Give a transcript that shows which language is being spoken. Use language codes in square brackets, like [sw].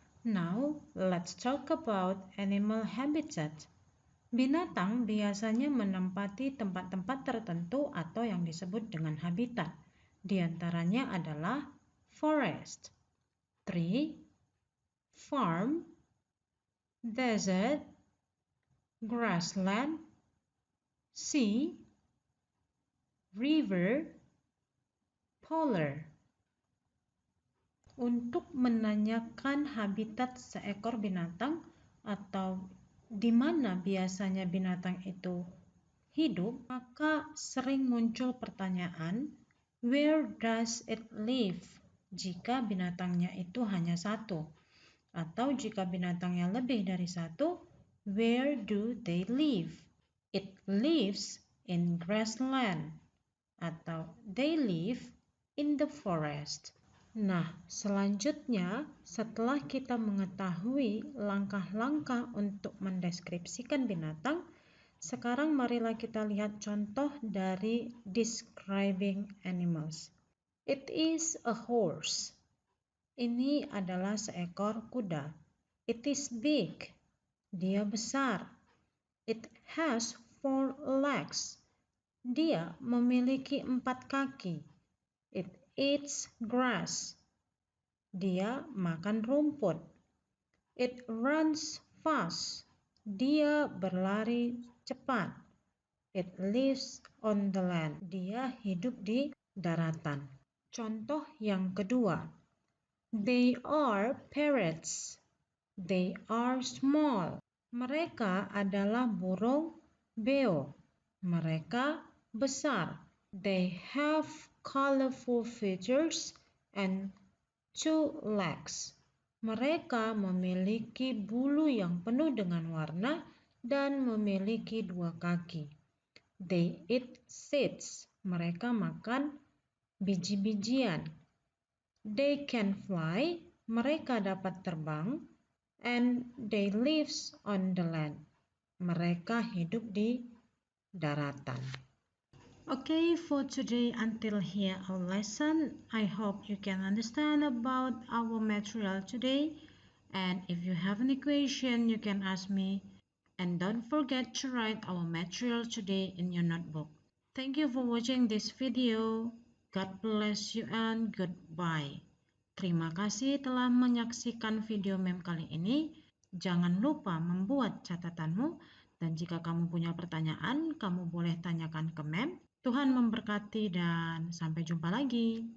[en] Now, let's talk about animal habitat. [id] Binatang biasanya menempati tempat-tempat tertentu atau yang disebut dengan habitat. Di antaranya adalah [en] forest, tree, farm, desert, grassland, sea, river, polar. [id] Untuk menanyakan habitat seekor binatang atau di mana biasanya binatang itu hidup, maka sering muncul pertanyaan, [en] where does it live? [id] Jika binatangnya itu hanya satu. Atau jika binatangnya lebih dari satu, [en] where do they live? It lives in grassland. Atau they live in the forest. [id] Nah, selanjutnya setelah kita mengetahui langkah-langkah untuk mendeskripsikan binatang, sekarang marilah kita lihat contoh dari describing animals. [en] It is a horse. [id] Ini adalah seekor kuda. [en] It is big. [id] Dia besar. [en] It has 4 legs. [id] Dia memiliki 4 kaki. [en] It eats grass. [id] Dia makan rumput. [en] It runs fast. [id] Dia berlari cepat. [en] It lives on the land. [id] Dia hidup di daratan. Contoh yang kedua. [en] They are parrots. They are small. [id] Mereka adalah burung beo. Mereka besar. [en] They have colorful feathers and 2 legs. [id] Mereka memiliki bulu yang penuh dengan warna dan memiliki 2 kaki. [en] They eat seeds. [id] Mereka makan biji-bijian. [en] They can fly. [id] Mereka dapat terbang. [en] And they live on the land. [id] Mereka hidup di daratan. [en] Okay, for today, until here our lesson. I hope you can understand about our material today. And if you have any question, you can ask me. And don't forget to write our material today in your notebook. Thank you for watching this video. God bless you and goodbye. [id] Terima kasih telah menyaksikan video mem kali ini. Jangan lupa membuat catatanmu. Dan jika kamu punya pertanyaan, kamu boleh tanyakan ke mem. Tuhan memberkati dan sampai jumpa lagi.